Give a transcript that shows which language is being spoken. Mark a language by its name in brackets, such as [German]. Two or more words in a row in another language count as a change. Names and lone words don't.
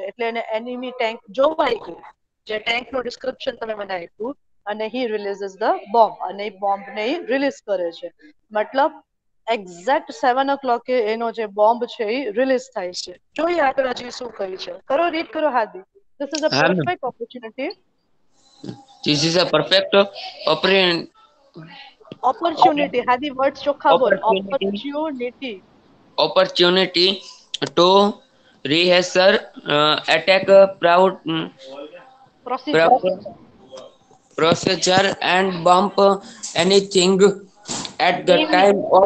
[Gujarati] એટલે એને [English] enemy tank [Gujarati] જોવાઈ ગયું, જે ટેન્ક નું ડિસ્ક્રિપ્શન તમે મને આપ્યું, અને [English] he releases the bomb, [Gujarati] અને એ બોમ્બ ને રિલીઝ કરે છે. મતલબ એક્ઝેક્ટ 7 o'clock એનો જે બોમ્બ છે એ રિલીઝ થાય છે. જોઈએ આગળ હજી શું કહ્યું છે. કરો, રીડ કરો હાદી. [English] This is a [Gujarati] હા મેમ. [English] perfect opportunity. This is a perfect Opportunity. [Gujarati] હાદી વર્ડ ચોખ્ખા બોલ. [English] opportunity Opportunity. opportunity to rehearsal attack proud Procedure. procedure and bump anything at the Aiming. time of